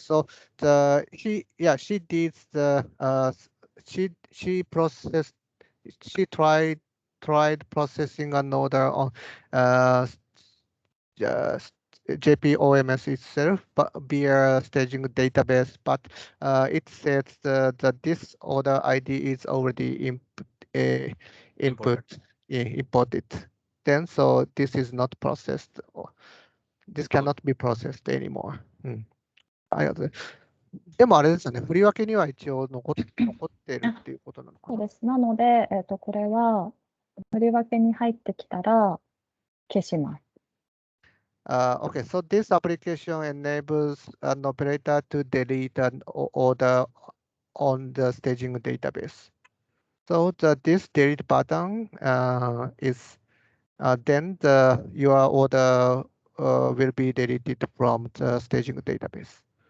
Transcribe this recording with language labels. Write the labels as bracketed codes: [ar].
[en] So she did the she processed she tried processing an order on just JP OMS itself, but via staging database. But it says that this order ID is already imported. Then so this is not processed. This cannot be processed anymore. [ja] ありがとうございます。でもあれですよね、振り分けには一応残ってるっていうことなのかな。そうです。なので、これは、振り分けに入ってきたら、消します。 [en] Okay, so this application enables an operator to delete an order on the staging database. So this delete button is then your order will be deleted from the staging database.